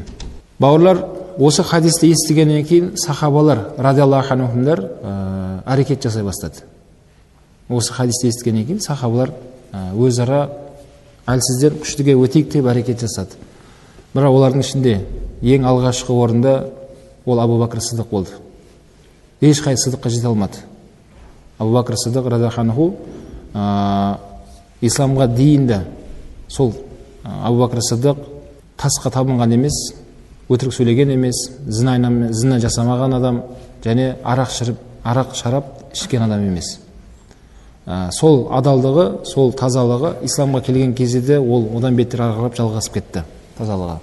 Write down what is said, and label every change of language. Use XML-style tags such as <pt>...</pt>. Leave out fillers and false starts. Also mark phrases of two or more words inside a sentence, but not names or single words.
<kk>Бауырлар, осы хадисті естігеннен кейін сахабалар</kk> <ar>رضي الله عنهم</ar> <kk>әрекет жасай бастады. Осы хадисті естігеннен кейін сахабалар өзара әлсізден күштіге өтейік деп әрекет жасады. Бірақ олардың ішінде ең алғашқы орында ол Абу Бакр Сиддық болды. Ешқай Сиддыққа жете алмады. Абу Бакр Сиддық</kk> <ar>رضي الله عنه</ar> <kk>исламға дейінді сол Абу Бакр Сиддық тасқа табынған емес, өтірік сөйлеген емес, зина жасамаған адам, және арақ шарап ішкен адам емес. Сол адалдығы, сол тазалығы исламға келген кезде ол одан бетер арғылап жалғасып кетті тазалығы.</kk>